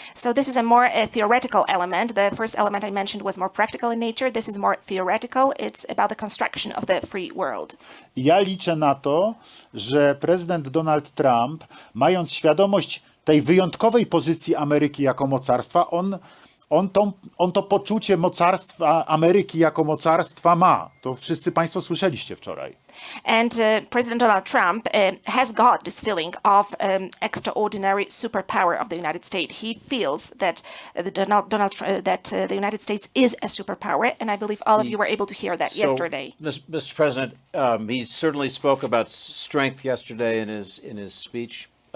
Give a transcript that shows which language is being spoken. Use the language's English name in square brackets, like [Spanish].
[English] So this is a more theoretical element. The first element I mentioned was more practical in nature. This is more theoretical. It's about the construction of the free world. [Polish] I ja liczę na to, że prezydent Donald Trump, mając świadomość tej wyjątkowej pozycji Ameryki jako mocarstwa, on to poczucie mocarstwa Ameryki jako mocarstwa ma. To wszyscy Państwo słyszeliście wczoraj. [English] And President Donald Trump has got this feeling of extraordinary superpower of the United States. He feels that the United States is a superpower, and I believe all of you were able to hear that yesterday. Mr. President, he certainly spoke about strength yesterday in his speech.